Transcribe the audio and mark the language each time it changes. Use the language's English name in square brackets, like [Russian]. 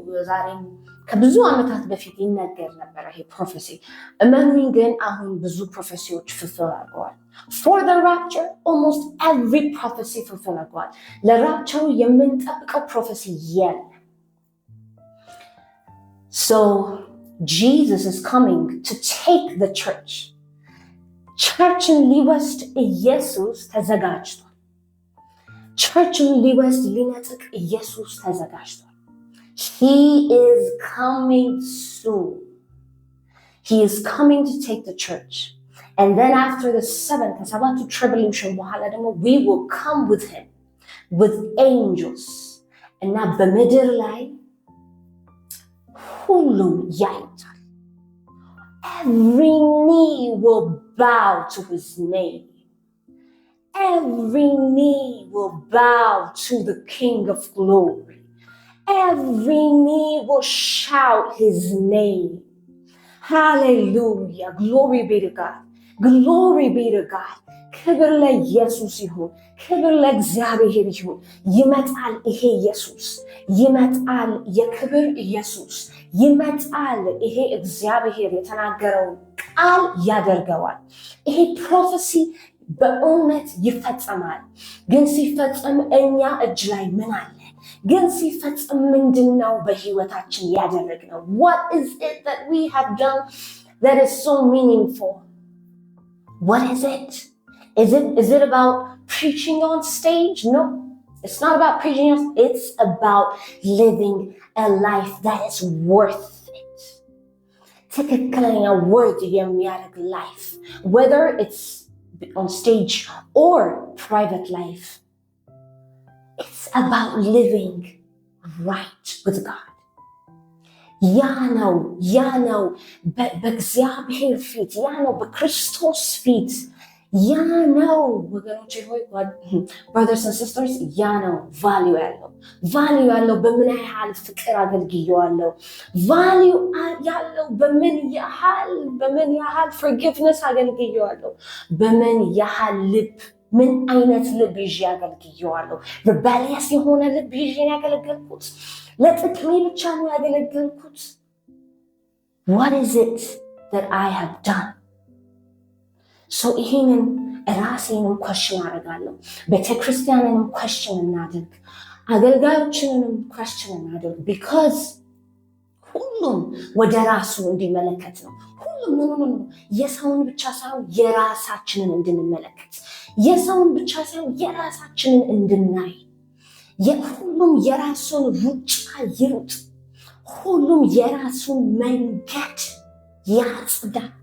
[Amharic] ዛሬም ከብዙ ዓመታት በፊት ይነገር ነበረ ይሄ ፕሮፌሲ። እመኑኝ ግን አሁን ብዙ ፕሮፌሲዎች fulfill አድርገዋል። [English] For the rapture, almost every prophecy [Amharic] fulfill አድርገዋል። ለራፕቸሩ የምንጠብቀው ፕሮፌሲ የለም። [English] So Jesus is coming to take the church. [Amharic] ቸርችን ሊወስድ ኢየሱስ ተዘጋጅቷል። ቸርችን ሊወስድ ሊነጥቅ ኢየሱስ ተዘጋጅቷል። [English] He is coming soon. He is coming to take the church. And then after the seventh tribulation, we will come with him, with angels. And now [Amharic] በምድር ላይ ሁሉም ያዩታል. [English] Every knee will bow to his name. Every knee will bow to the King of glory. Every knee will shout his name. Hallelujah. Glory be to God. Glory be to God. [Amharic] ክብር ለኢየሱስ ይሁን። ክብር ለእግዚአብሔር ይሁን። ይመጣል ይሄ ኢየሱስ። ይመጣል የክብር ኢየሱስ። ይመጣል ይሄ እግዚአብሔር የተናገረውን ቃል ያደርገዋል። ይሄ ፕሮፌሲ በእውነት ይፈጸማል። ግን ሲፈጸም እኛ እጅ ላይ ምን አለ? ግን ሲፈጸም ምንድነው በህይወታችን ያደረግነው? [English] What is it that we have done that is so meaningful? What is it? Is it about preaching on stage? No, it's not about preaching. It's about living a life that is worth it. ትክክለኛ worth የሚያደርግ life, whether it's on stage or private life. It's about living right with God. [Amharic] ያ ነው በእግዚአብሔር ፊት፣ ያ ነው በክርስቶስ ፊት፣ ያ ነው ወገኖቼ ሆይ [English] brothers and sisters፣ [Amharic] ያ ነው ቫልዩ ያለው በምን ያህል ፍቅር አገልግየዋለሁ፣ ቫልዩ ያለው በምን ያህል forgiveness አገልግየዋለሁ፣ በምን ያህል ልብ ምን አይነት ልብ ይዤ አገልግየዋለሁ። rebellious የሆነ ልብ ይዤ ያገለገልኩት? ለጥቅሜ ብቻ ነው ያገለገልኩት? [English] What is it that I have done? [Amharic] So ይሄንን ራሴንም question አደርጋለሁ። ቤተክርስቲያንንም question እናድርግ። አገልጋዮችንም question እናድርግ። because ሁሉም ወደ ራሱ እንዲመለከት ነው። ሁሉም ነው የሰውን ብቻ ሳይሆን የራሳችንን እንድንመለከት፣ የሰውን ብቻ ሳይሆን የራሳችንን እንድናይ፣ ሁሉም የራሱን ሩጫ ይሩጥ፣ ሁሉም የራሱን መንገድ ያጽዳ፣